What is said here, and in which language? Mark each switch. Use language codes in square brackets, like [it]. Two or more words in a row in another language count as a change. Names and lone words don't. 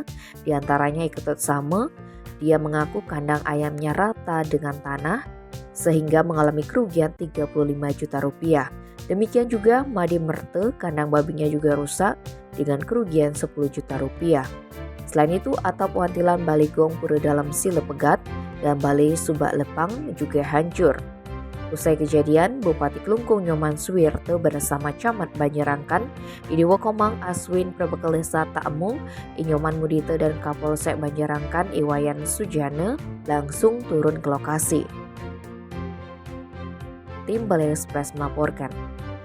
[id] Di antaranya Iketut Sama, dia mengaku kandang ayamnya rata dengan tanah sehingga mengalami kerugian 35 juta rupiah. Demikian juga Made Merte, kandang babinya juga rusak dengan kerugian 10 juta rupiah. Selain itu, atap wantilan Baligong Pura Dalam Silepegat dan Balai Subak Lepang juga hancur. Usai kejadian, Bupati Klungkung Nyoman Suwirte bersama Camat Banjarangkan, Idiwo Komang Aswin Prabekal Desa Ta'amung, Inyoman Mudite dan Kapolsek Banjarangkan Iwayan Sujana langsung turun ke lokasi. Tim Balai Express melaporkan.